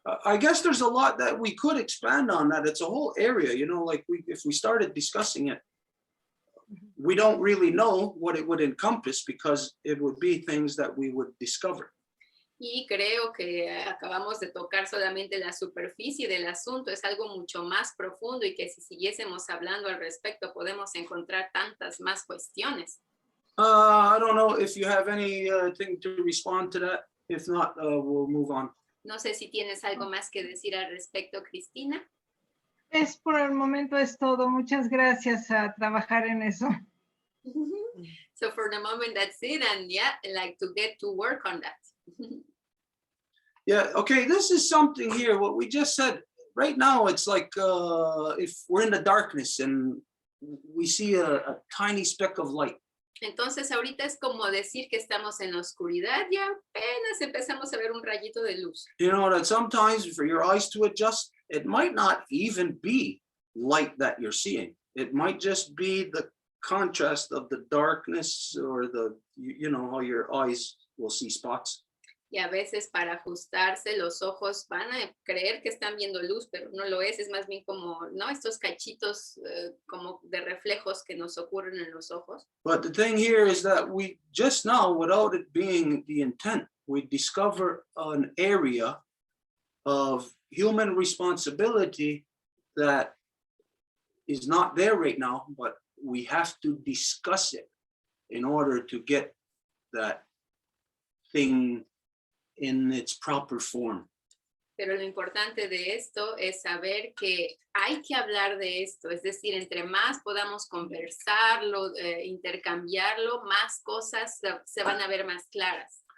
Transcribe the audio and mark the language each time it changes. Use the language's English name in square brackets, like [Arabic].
[English] I guess there's a lot that we could expand on that. It's a whole area, you know, like if we started discussing it, we don't really know what it would encompass because it would be things that we would discover. [Spanish] Y creo que acabamos de tocar solamente la superficie del asunto, es algo mucho más profundo y que si siguiésemos hablando al respecto podemos encontrar tantas más cuestiones. [English] I don't know if you have anything to respond to that. If not, we'll move on. [Spanish] No sé si tienes algo más que decir al respecto, Cristina. Por el momento es todo. Muchas gracias a trabajar en eso. [English] So for the moment, that's it. And yeah, I like to get to work on that. Yeah, okay, this is something here, what we just said. Right now, it's like if we're in the darkness and we see a tiny speck of light. [Spanish] Entonces ahorita es como decir que estamos en la oscuridad y apenas empezamos a ver un rayito de luz. [English] You know that sometimes for your eyes to adjust, it might not even be light that you're seeing. It might just be the contrast of the darkness or the, you know, how your eyes will see spots. [Spanish] Y a veces para ajustarse los ojos van a creer que están viendo luz, pero no lo es más bien como, ¿no? Estos cachitos como de reflejos que nos ocurren en los ojos. [English] But the thing here is that we just now, without it being the intent, we discover an area of human responsibility that is not there right now, but we have to discuss it in order to get that thing in its proper form. [Spanish] Pero lo importante de esto es saber que hay que hablar de esto, es decir, entre más podamos conversarlo, intercambiarlo, más cosas se van a ver más claras.